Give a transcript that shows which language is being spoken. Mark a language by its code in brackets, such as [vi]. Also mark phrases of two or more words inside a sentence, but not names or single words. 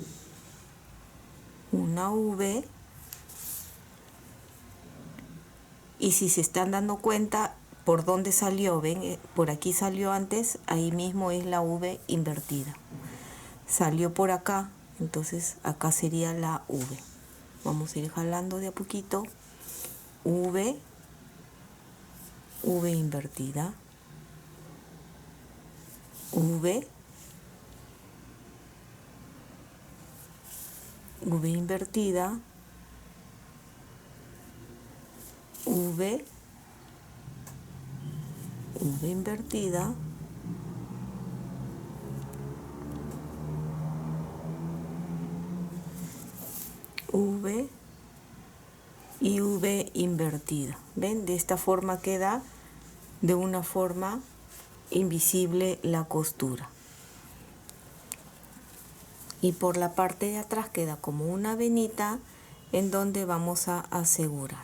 [es] Una V, y si se están dando cuenta por dónde salió, ven, por aquí salió antes, ahí mismo es la V invertida. Salió por acá, entonces acá sería la V. Vamos a ir jalando de a poquito. V, V invertida, V, V invertida, V, V invertida, V y V invertida. ¿Ven? De esta forma queda de una forma invisible la costura. Y por la parte de atrás queda como una venita en donde vamos a asegurar.